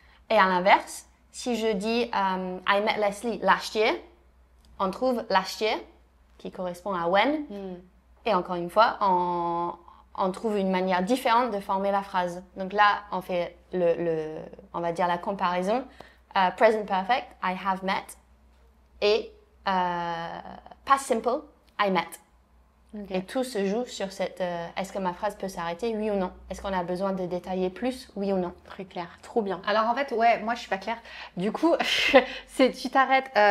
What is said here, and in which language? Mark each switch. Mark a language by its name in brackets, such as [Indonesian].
[French] Et à l'inverse, si je dis [English] I met Leslie last year, [French] on trouve last year qui correspond à when. Et encore une fois, on trouve une manière différente de former la phrase. Donc là, on fait on va dire la comparaison. [English] Present perfect, I have met. Et past simple, I met. [French] Okay. Et tout se joue sur cette est-ce que ma phrase peut s'arrêter, oui ou non? Est-ce qu'on a besoin de détailler plus, oui ou non? Très clair, trop bien. Alors en fait, ouais, moi je suis pas claire. Du coup, si tu t'arrêtes,